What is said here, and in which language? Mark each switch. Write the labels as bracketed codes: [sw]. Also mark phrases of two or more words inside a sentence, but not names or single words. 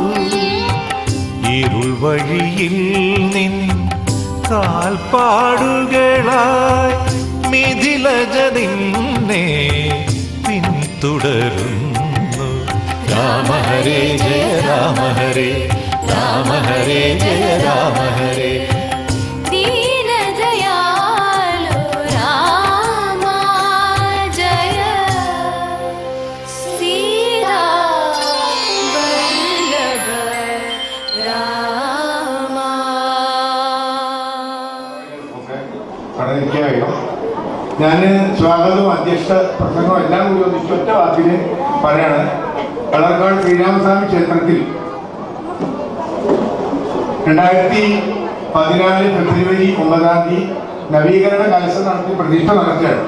[ml] ഇരുൾ വഴിയിൽ നിൻ കാൽപ്പാടുകളായി മിഥിലജ നിന്നെ പിന്തുടരുന്നു. രാമ ഹരേ ജയ രാമ ഹരേ രാമ ഹരേ ജയ രാമ ഹരേ. [sa] दीनदयालो रामा जय सीता वल्लभ रामा। [ml] ഞാൻ സ്വാഗതവും അധ്യക്ഷ പ്രസംഗവും എല്ലാം കൂടി ഒന്നിച്ച് ഒറ്റ വാക്കിന് പറയാണ്. കളർക്കാട് ശ്രീരാമസ്വാമി ക്ഷേത്രത്തിൽ 2014 ഫെബ്രുവരി 9 നവീകരണ കലശം നടത്തി പ്രതിഷ്ഠ നടക്കുകയാണ്.